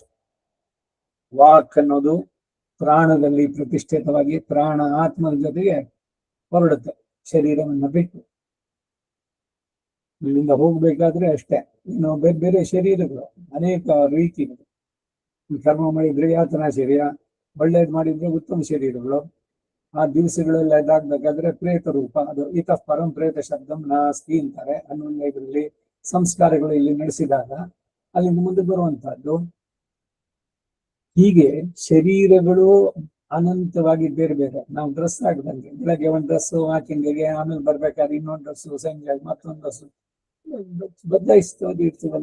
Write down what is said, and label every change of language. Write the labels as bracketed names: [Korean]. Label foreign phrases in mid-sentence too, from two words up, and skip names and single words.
[Kannada] ವಾಕ್ ಅನ್ನೋದು ಪ್ರಾಣದಲ್ಲಿ ಪ್ರತಿಷ್ಠಿತವಾಗಿ ಪ್ರಾಣ ಆತ್ಮದ ಜೊತೆಗೆ ಹೊರಡುತ್ತೆ ಶರೀರವನ್ನ ಬಿಟ್ಟು. ಇಲ್ಲಿಂದ ಹೋಗ್ಬೇಕಾದ್ರೆ ಅಷ್ಟೇ. ಇನ್ನು ಬೇರೆ ಬೇರೆ ಶರೀರಗಳು ಅನೇಕ ರೀತಿಗಳು. ಕರ್ಮ ಮಾಡಿದ್ರೆ ಯಾತನಾ ಶರೀರ, ಒಳ್ಳೇದು ಮಾಡಿದ್ರೆ ಉತ್ತಮ ಶರೀರಗಳು. ಆ ದಿವಸಗಳೆಲ್ಲ ಇದಾಗ್ಬೇಕಾದ್ರೆ ಪ್ರೇತ ರೂಪ, ಅದು [Sanskrit] ಇತಃ ಪರಂ ಪ್ರೇತ ಶಬ್ದಂ ನಾಸ್ತಿ [Kannada] ಅಂತಾರೆ. ಅನ್ನೊಂದು ಇದರಲ್ಲಿ ಸಂಸ್ಕಾರಗಳು ಇಲ್ಲಿ ನಡೆಸಿದಾಗ ಅಲ್ಲಿಂದ ಮುಂದೆ ಬರುವಂತಹದ್ದು. ಹೀಗೆ ಶರೀರಗಳು ಅನಂತವಾಗಿ ಬೇರೆ ಬೇರೆ. ನಾವು ಡ್ರೆಸ್ ಹಾಕಿದಂಗೆ ಬೆಳಗ್ಗೆ ಒಂದು ಡ್ರೆಸ್ ವಾಕಿಂಗ್ಗೆ, ಆಮೇಲೆ ಬರ್ಬೇಕಾದ್ರೆ ಇನ್ನೊಂದು ಡ್ರೆಸ್, ಸಂಜೆ ಮತ್ತೊಂದು ಡ್ರೆಸ್ ಬದಲಾಯಿಸ್ತದೆ ಇರ್ತದಲ್ಲ.